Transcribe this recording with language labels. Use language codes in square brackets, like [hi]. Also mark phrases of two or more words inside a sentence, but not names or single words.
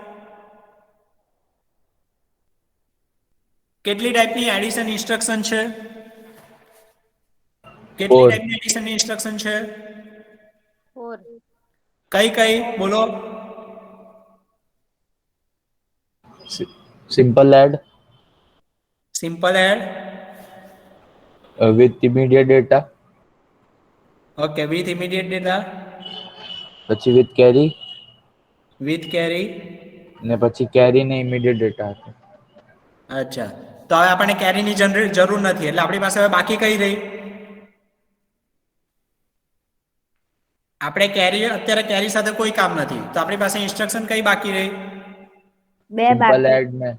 [gu] કેટલી ટાઈપની [en] addition instruction [gu] છે? કેટલી ટાઈપની [en] addition instruction [gu] છે? 4. કઈ બોલો? [en] simple add with immediate data, okay, with immediate data, પછી with carry, [gu] ને પછી carry ને [en] immediate data [gu] આપે. અચ્છા, તો હવે આપણને કેરીની જરૂર નથી, એટલે આપણી પાસે હવે બાકી કઈ રહી? આપણે અત્યારે કેરી સાથે કોઈ કામ નથી, તો આપણી પાસે ઇન્સ્ટ્રક્શન કઈ બાકી રહી? 2 સિમ્પલ બાકી. એડ ને